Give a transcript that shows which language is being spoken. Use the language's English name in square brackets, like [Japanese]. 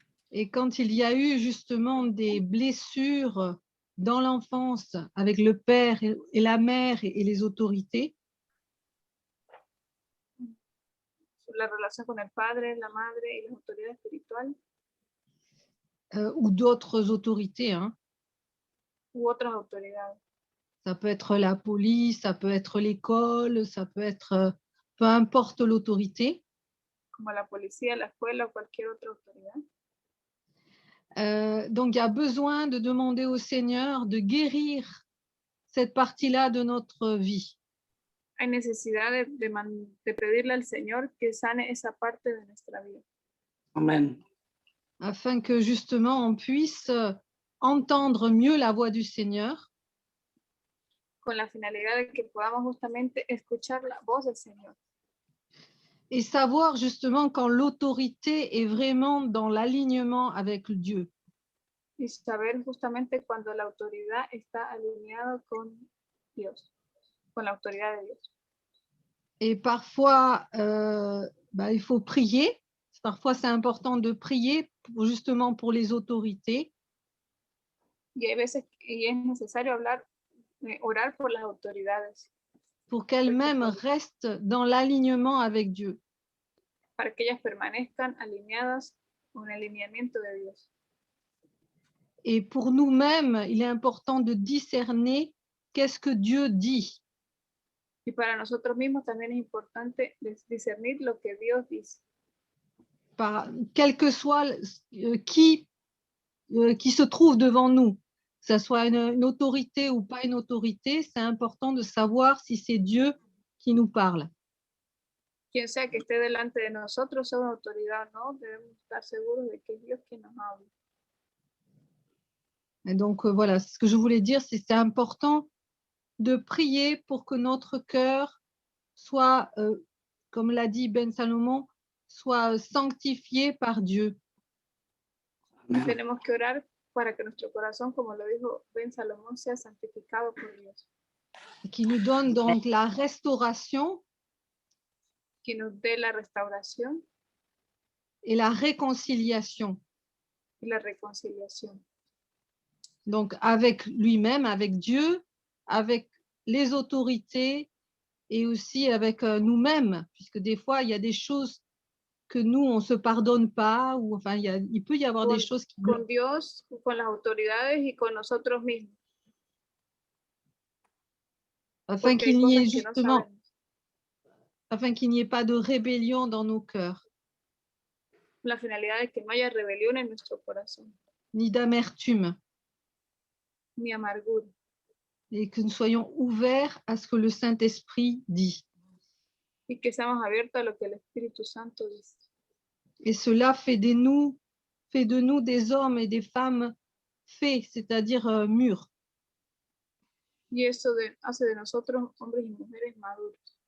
[French] Et quand il y a eu justement des blessures dans l'enfance avec le père et la mère et les autorités, [Spanish] la relación con el padre, la madre y las autoridades espirituales [French] ou d'autres autorités, hein. [Spanish] u otras autoridades. [French] Ça peut être la police, ça peut être l'école, ça peut être, peu importe l'autorité. [Spanish] Como la policía, la escuela o cualquier otra autoridad. [French] Donc, il y a besoin de demander au Seigneur de guérir cette partie-là de notre vie. [Spanish] Hay necesidad de pedirle al Señor que sane esa parte de nuestra vida, Amen. [French] Afin que justement on puisse entendre mieux la voix du Seigneur [Spanish] con la finalidad de que podamos justamente escuchar la voz del Señor [French] et savoir justement quand l'autorité est vraiment dans l'alignement avec Dieu. [Spanish] y saber justamente cuando la autoridad está alineada con Dios, con la autoridad de Dios. [French] Et parfois, il faut prier. Parfois, c'est important de prier justement pour les autorités. [Spanish] Y hay veces y es necesario orar por las autoridades [French] pour qu'elles-mêmes restent dans l'alignement avec Dieu. [Spanish] para que ellas permanezcan alineadas con el alineamiento de Dios. [French] Et pour nous-mêmes, il est important de discerner qu'est-ce que Dieu dit. [Spanish] Y para nosotros mismos también es importante discernir lo que Dios dice. [French] Quel que soit qui se trouve devant nous, que ce soit une autorité ou pas une autorité, c'est important de savoir si c'est Dieu qui nous parle. [Spanish] Quien sea que esté delante de nosotros, sea una autoridad o no, debemos estar seguros de que es Dios quien nos habla. [French] Et donc, voilà, ce que je voulais dire, c'est important de prier pour que notre cœur soit, comme l'a dit Ben Salomon, soit sanctifié par Dieu. Amen. [Spanish] Tenemos que orar para que nuestro corazón, como lo dijo Ben Salomón, sea santificado por Dios. [French] Et qui nous donne donc la restauration [Spanish] Que nos dé la restauración [French] et la réconciliation. [Spanish] y la reconciliación. [French] Donc, avec lui-même, avec Dieu, avec les autorités et aussi avec nous-mêmes, puisque des fois, il y a des choses que nous, on ne se pardonne pas, ou enfin, il peut y avoir des choses qui... [Spanish] Con Dios, con las autoridades y con nosotros mismos. [French] Afin [Spanish] Porque hay [French] qu'il n'y ait [Spanish] cosas que no [French] justement, [Spanish] sabemos. [French] afin qu'il n'y ait pas de rébellion dans nos cœurs, [Spanish] La finalidad es que no haya rebelión en nuestro corazón, [French] ni d'amertume, [Spanish] ni amargura, [French] et que nous soyons ouverts à ce que le Saint-Esprit dit. [Spanish] y que seamos abiertos a lo que el Espíritu Santo dice. [French] Et cela fait de nous des hommes et des femmes faits, c'est-à-dire mûrs. [Spanish] Y eso hace de nosotros hombres y mujeres maduros.